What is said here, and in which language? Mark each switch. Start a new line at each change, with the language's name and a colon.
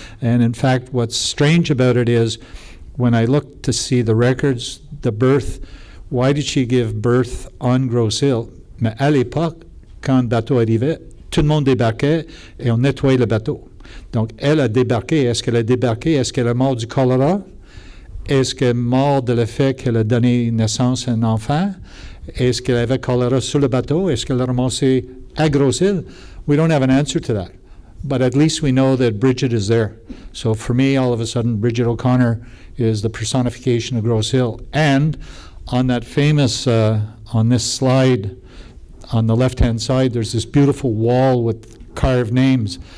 English: And in fact, what's strange about it is, when I looked to see the records, the birth, why did she give birth on Grosse Ile?
French: Mais à l'époque, quand le bateau arrivait, tout le monde débarquait et on nettoyait le bateau. Donc, elle a débarqué. Est-ce qu'elle a débarqué? Est-ce qu'elle est morte du choléra? Est-ce qu'elle est morte de le fait qu'elle a donné naissance à un enfant? Est-ce qu'elle avait choléra sur le bateau? Est-ce qu'elle a ramassé à Grosse Ile?
English: We don't have an answer to that. But at least we know that Bridget is there. So for me, all of a sudden, Bridget O'Connor is the personification of Grosse Ile. And on that famous, on this slide, on the left-hand side, there's this beautiful wall with carved names.